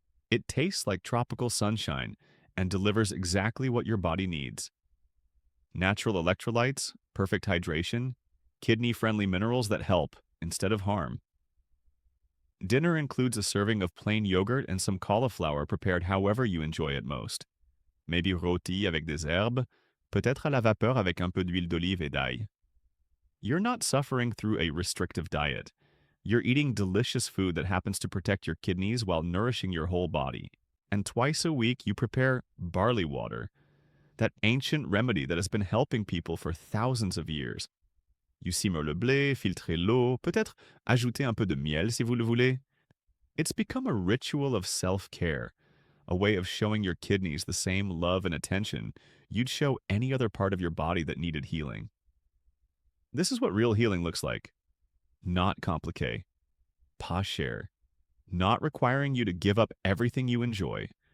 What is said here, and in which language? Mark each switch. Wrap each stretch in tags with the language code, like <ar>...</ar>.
<en>It tastes like tropical sunshine and delivers exactly what your body needs. Natural electrolytes, perfect hydration, kidney-friendly minerals that help instead of harm. Dinner includes a serving of plain yogurt and some cauliflower prepared however you enjoy it most. Maybe</en> <fr>rôti avec des herbes, peut-être à la vapeur avec un peu d'huile d'olive et d'ail.</fr> <en>You're not suffering through a restrictive diet. You're eating delicious food that happens to protect your kidneys while nourishing your whole body. And twice a week, you prepare barley water, that ancient remedy that has been helping people for thousands of years. You simmer</en> <fr>le blé, filtrer l'eau, peut-être ajouter un peu de miel si vous le voulez.</fr> <en>It's become a ritual of self-care, a way of showing your kidneys the same love and attention you'd show any other part of your body that needed healing. This is what real healing looks like. Not</en> <fr>compliqué, pas cher,</fr> <en>not requiring you to give up everything you enjoy,</en>